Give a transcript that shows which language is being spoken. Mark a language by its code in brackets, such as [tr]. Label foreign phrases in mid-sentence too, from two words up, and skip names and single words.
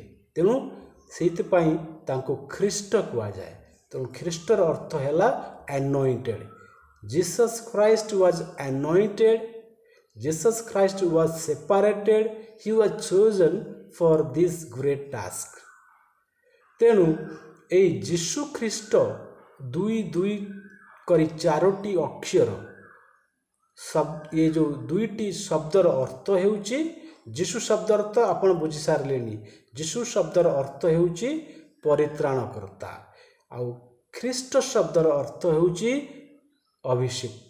[or] ତେଣୁ ସେଇଥିପାଇଁ ତାଙ୍କୁ ଖ୍ରୀଷ୍ଟ କୁହାଯାଏ। ତେଣୁ ଖ୍ରୀଷ୍ଟର ଅର୍ଥ ହେଲା anointed। [en] Jesus Christ was anointed, Jesus Christ was separated, he was chosen for this great task। [or] ତେଣୁ ଏଇ ଯୀଶୁ ଖ୍ରୀଷ୍ଟ ଦୁଇ ଦୁଇ କରି ଚାରୋଟି ଅକ୍ଷର ଏ ଯେଉଁ ଦୁଇଟି ଶବ୍ଦର ଅର୍ଥ ହେଉଛି ଯୀଶୁ ଶବ୍ଦର ଅର୍ଥ ଆପଣ ବୁଝି ସାରିଲେଣି। ଯୀଶୁ ଶବ୍ଦର ଅର୍ଥ ହେଉଛି ପରିତ୍ରାଣକର୍ତ୍ତା ଆଉ ଖ୍ରୀଷ୍ଟ ଶବ୍ଦର ଅର୍ଥ ହେଉଛି ଅଭିଷିକ୍ତ।